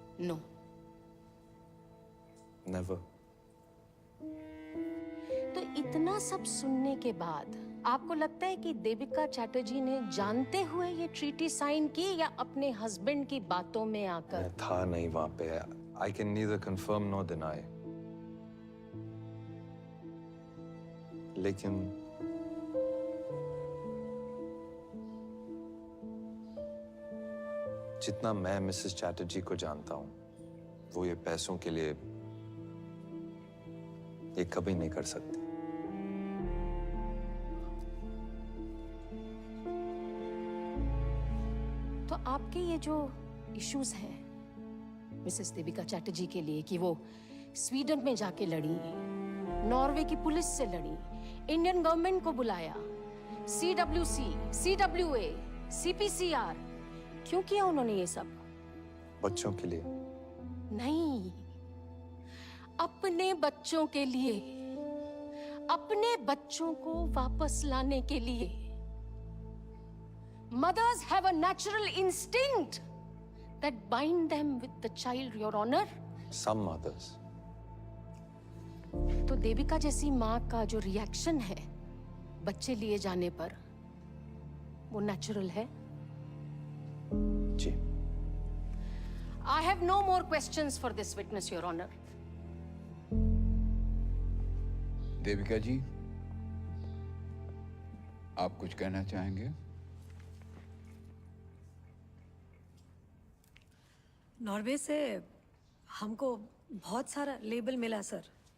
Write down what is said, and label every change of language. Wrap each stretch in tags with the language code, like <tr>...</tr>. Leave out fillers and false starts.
<en>No. Never.</en> <hi>तो इतना सब सुनने के बाद आपको लगता है कि देविका चैटर्जी ने जानते हुए ये ट्रीटी साइन की या अपने हस्बैंड की बातों में आकर? मैं था नहीं वहां पे.</hi> <en>I can neither confirm nor deny.</en> <hi>लेकिन जितना मैं मिसेस चैटर्जी को जानता हूं, वो ये पैसों के लिए ये कभी नहीं कर सकती. तो आपके ये जो इश्यूज हैं मिसेस देविका चैटर्जी के लिए कि वो स्वीडन में जाके लड़ी, नॉर्वे की पुलिस से लड़ी, इंडियन गवर्नमेंट को बुलाया, CWC, CWA, CPCR, क्यों किया उन्होंने ये सब? बच्चों के लिए नहीं, अपने बच्चों के लिए, अपने बच्चों को वापस लाने के लिए.</hi> <en>Mothers have a natural instinct that bind them with the child, Your Honor. Some mothers.</en> <hi>तो देविका जैसी माँ का जो रिएक्शन है बच्चे लिए जाने पर, वो नेचुरल है? जी.</hi> <en>I have no more questions for this witness, Your Honor.</en> <hi>Devika जी, आप कुछ कहना चाहेंगे? नॉर्वे से हमको बहुत सारा लेबल मिला सर.</hi>